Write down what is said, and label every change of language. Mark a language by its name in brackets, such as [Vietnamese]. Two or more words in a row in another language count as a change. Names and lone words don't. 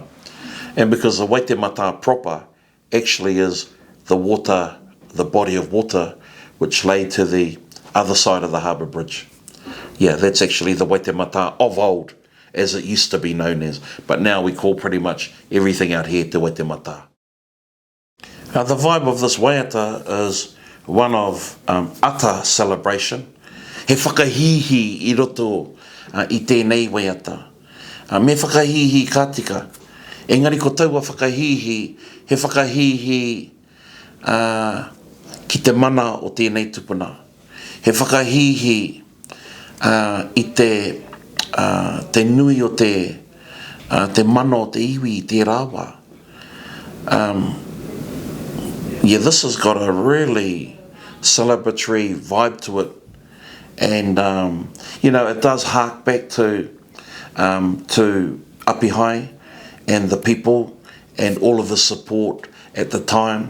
[English] And because the Waitemata proper actually is the water, the body of water, which lay to the other side of the harbour bridge. Yeah, that's actually the Waitemata of old, as it used to be known as. But now we call pretty much everything out here Te Waitemata. The vibe of this waiata is one of ata celebration. [Māori] He whakahihi I roto I tēnei waiata. Me whakahihi kātika. Engari ko taua whakahihi, he whakahihi ki te mana o tēnei tupuna. He whakahihi I te nui o te mana o te iwi, te rawa. [English] Yeah, this has got a really celebratory vibe to it, and you know, it does hark back to Apihai and the people and all of the support at the time.